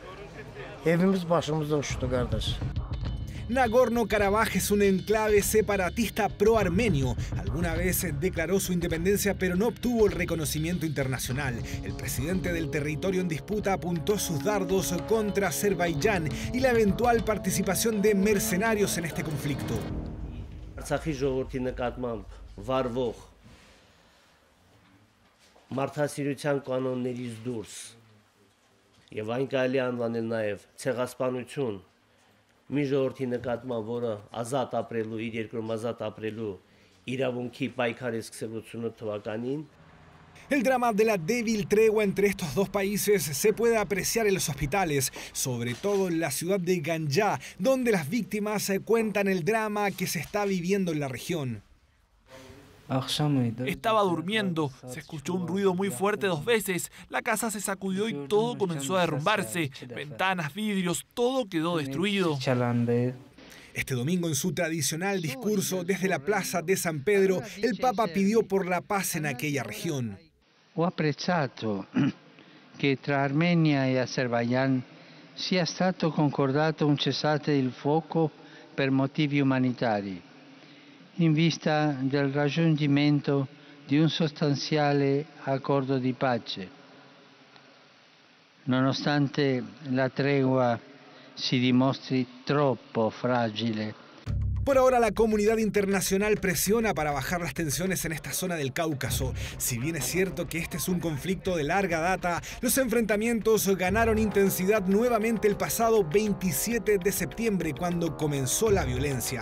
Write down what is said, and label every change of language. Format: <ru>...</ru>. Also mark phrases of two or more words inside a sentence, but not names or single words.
<es>Nagorno-Karabaj es un enclave separatista pro-armenio. Alguna vez declaró su independencia, pero no obtuvo el reconocimiento internacional. El presidente del territorio en disputa apuntó sus dardos contra Azerbaiyán y la eventual participación de mercenarios en este conflicto.</es> <hy>Արցախի ժողովրդի նկատմամբ վարվող մարդասիրության կանոններից դուրս եւ այն կարելի անվանել նաեւ ցեղասպանություն մի ժողովրդի նկատմամբ, որը ազատ ապրելու, իր երկրում ազատ ապրելու իրավունքի պայքար է սկսել 88 թվականին.</hy> <es>El drama de la débil tregua entre estos dos países se puede apreciar en los hospitales, sobre todo en la ciudad de Ganyá, donde las víctimas cuentan el drama que se está viviendo en la región. Estaba durmiendo, se escuchó un ruido muy fuerte 2 veces, la casa se sacudió y todo comenzó a derrumbarse, ventanas, vidrios, todo quedó destruido. Este domingo, en su tradicional discurso desde la plaza de San Pedro, el Papa pidió por la paz en aquella región.</es> <it>Ho apprezzato che tra Armenia e Azerbaijan sia stato concordato un cessate il fuoco per motivi umanitari, in vista del raggiungimento di un sostanziale accordo di pace. Nonostante la tregua si dimostri troppo fragile.</it> <es>Por ahora, la comunidad internacional presiona para bajar las tensiones en esta zona del Cáucaso. Si bien es cierto que este es un conflicto de larga data, los enfrentamientos ganaron intensidad nuevamente el pasado 27 de septiembre, cuando comenzó la violencia.</es>